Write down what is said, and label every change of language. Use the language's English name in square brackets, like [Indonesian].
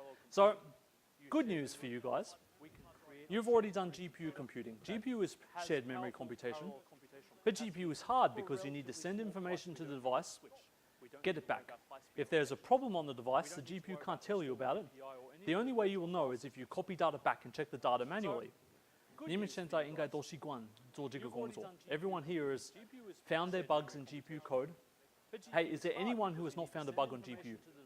[English] So, good news for you guys. You've already done GPU computing. GPU is shared memory computation. But GPU is hard because you need to send information to the device, get it back. If there's a problem on the device, the GPU can't tell you about it. The only way you will know is if you copy data back and check the data manually. [Chinese] 你们现在应该都习惯做这个工作. [English] Everyone here has found their bugs in GPU code. Hey, is there anyone who has not found a bug on GPU?